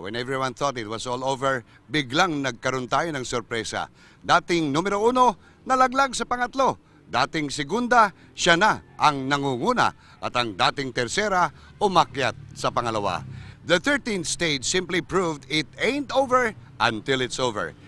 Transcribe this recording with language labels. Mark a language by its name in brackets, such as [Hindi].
[English] When everyone thought it was all over, [Filipino] biglang nagkaroon tayo ng sorpresa. Dating numero 1, nalaglag sa pangatlo. Dating segunda, siya na ang nangunguna. At ang dating tersera, umakyat sa pangalawa. [English] The 13th stage simply proved it ain't over until it's over.